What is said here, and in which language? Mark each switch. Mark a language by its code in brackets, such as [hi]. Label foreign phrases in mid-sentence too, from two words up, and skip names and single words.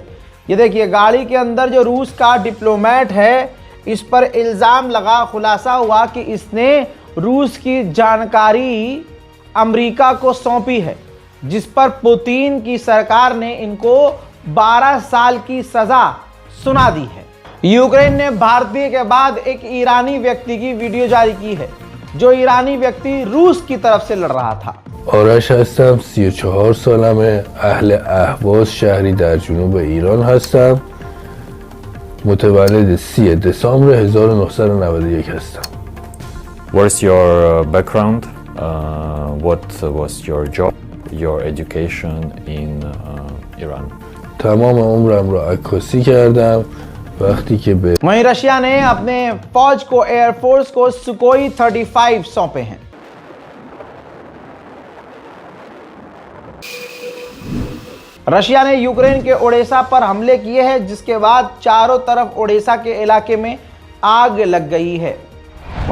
[hi] ये देखिए, गाड़ी के अंदर जो रूस का डिप्लोमेट है, इस पर इल्जाम लगा, खुलासा हुआ कि इसने रूस की जानकारी अमेरिका को सौंपी है, जिस पर पुतिन की सरकार ने इनको 12 साल की सजा सुना दी है। यूक्रेन ने भारतीय के बाद एक ईरानी व्यक्ति की वीडियो जारी की है, जो ईरानी व्यक्ति रूस की तरफ से लड़ रहा था। [fa] آرش هستم، 34 سالمه، اهل اهواز، شهری در جنوب ایران هستم. متولد 3 دسامبر 1991 هستم. [en] What's your background? What was your job, your education in Iran? [fa] تمام عمرم را عکاسی کردم. وقتی که به [hi] वहीं रशिया ने अपने फौज को, एयरफोर्स को सुकोई 35 सौंपे हैं। रशिया ने यूक्रेन के ओडेसा पर हमले किए हैं, जिसके बाद चारों तरफ ओडेसा के इलाके में आग लग गई है।